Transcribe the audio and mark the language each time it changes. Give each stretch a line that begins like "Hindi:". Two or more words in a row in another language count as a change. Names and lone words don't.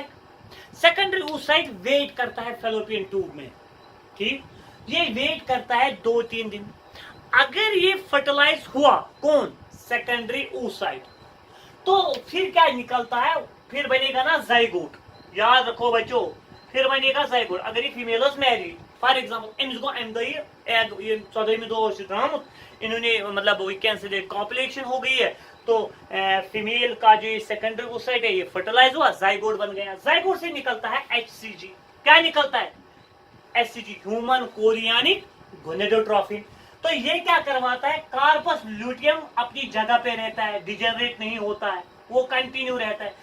Hindi: सेकेंडरी oocyte वेट करता है
English: fallopian tube
Hindi: में, ठीक, ये वेट करता है 2-3 दिन। अगर ये फर्टिलाइज हुआ, कौन, सेकेंडरी oocyte, तो फिर क्या निकलता है, फिर बनेगा ना जाइगोट। याद रखो बच्चों, फिर बनेगा जाइगोट। अगर ये फीमेल मैरिड,
English: for example
Kashmiri: अमिस गो अम दह ये 14वें दह द्रामुत,
Hindi: इन्होंने मतलब वीकेंड से कॉपुलेशन हो गई है, तो फीमेल का जो सेकेंडरी oocyte है ये फर्टिलाइज हुआ, जाइगोट बन गया। जाइगोट से निकलता है HCG। क्या निकलता है, HCG,
English: human chorionic gonadotrophin.
Hindi: तो ये क्या करवाता है, कार्पस ल्यूटियम अपनी जगह पे रहता है, डिजेनरेट नहीं होता है, वो कंटिन्यू रहता है।